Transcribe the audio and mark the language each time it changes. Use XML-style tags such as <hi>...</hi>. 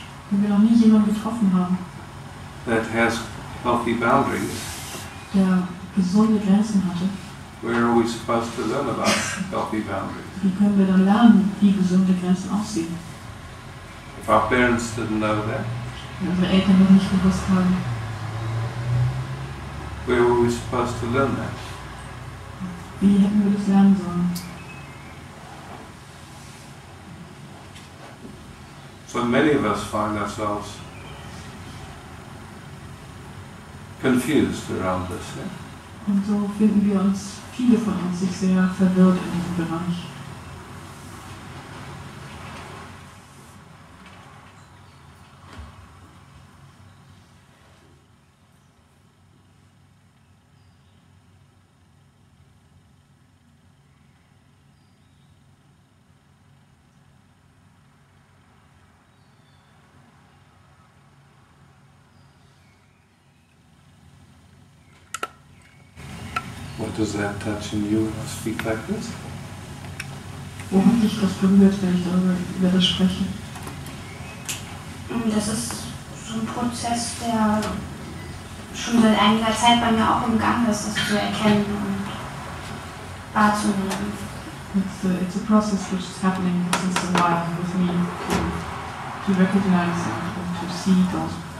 <de>Wenn wir noch nie jemanden getroffen haben,</de> <en>that has healthy boundaries,</en> <de>der gesunde Grenzen hatte,</de> <en>where are we supposed to learn about healthy boundaries?</en> <de>wie können wir dann lernen, wie gesunde Grenzen aussehen?</de> <en>If our parents didn't know that,</en> <de>Wenn unsere Eltern noch nicht gewusst haben,</de> <en>where were we supposed to learn that?</en> <de>wie hätten wir das lernen sollen?</de> <en>So many of us find ourselves confused around this. Yeah?</en> <de>Und so finden wir uns, viele von uns, sich sehr verwirrt in diesem Bereich.</de> <en>What does that touch in you when I speak like this?</en> <de>Wo hat dich das berührt, wenn ich über das spreche? Das ist so ein Prozess, der schon seit einiger Zeit bei mir auch im Gang ist, das zu erkennen und wahrzunehmen.</de> <en>It's a process which is happening since a while with me to recognize and to see those.</en>